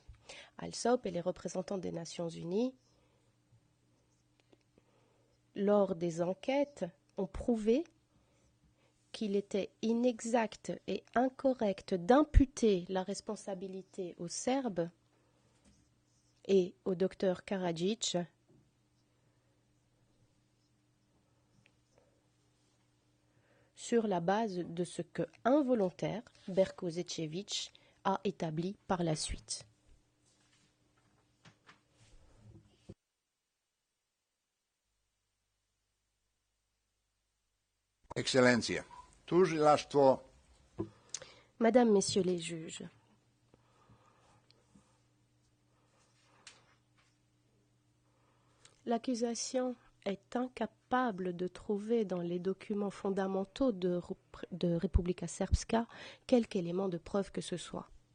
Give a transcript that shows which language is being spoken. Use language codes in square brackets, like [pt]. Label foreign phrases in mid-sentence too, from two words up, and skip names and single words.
[fr] Alsop et les représentants des Nations Unies, lors des enquêtes, ont prouvé qu'il était inexact et incorrect d'imputer la responsabilité aux Serbes et au docteur Karadzic sur la base de ce que involontaire Berko Zečević a établi par la suite. [sr] Ekscelencija, tužilaštvo. [fr] Madame, Messieurs les juges, l'accusation est incapable de trouver dans les documents fondamentaux de Republika Srpska quelque élément de preuve que ce soit.